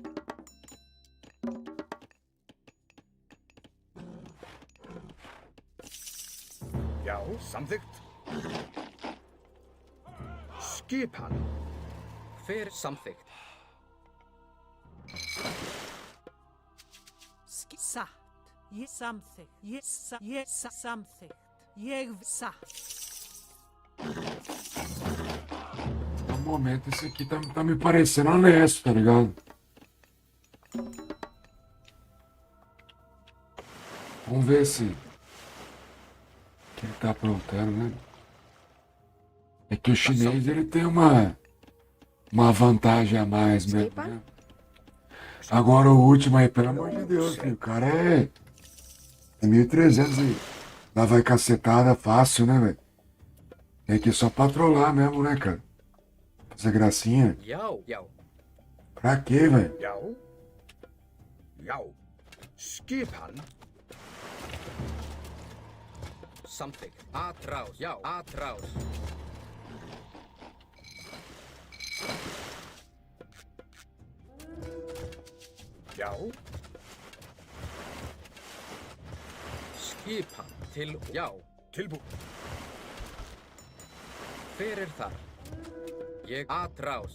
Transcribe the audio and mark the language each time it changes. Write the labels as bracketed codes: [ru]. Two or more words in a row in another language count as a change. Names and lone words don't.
[is] Já, samþykkt. Skipan. Samþykkt. Satt. Ég samþykkt. Ég samþykkt. Ég satt. [pt] No momento, esse aqui tá me parecendo honesto, tá ligado? Vamos ver se que ele tá aprontando, né? É que o chinês, ele tem uma vantagem a mais mesmo, né? Agora o último aí, pelo amor de Deus, filho, o cara é 1.300 e lá vai cacetada fácil, né, velho? Tem que só patrolar mesmo, né, cara? Fazer gracinha. [is] Já. [pt] Pra quê, velho? [is] Já. Skipan. Samþykkt. Atrás. Já. Atrás. Já. Skipan. Já. Tilbúin. Hver þar? Ég atrás.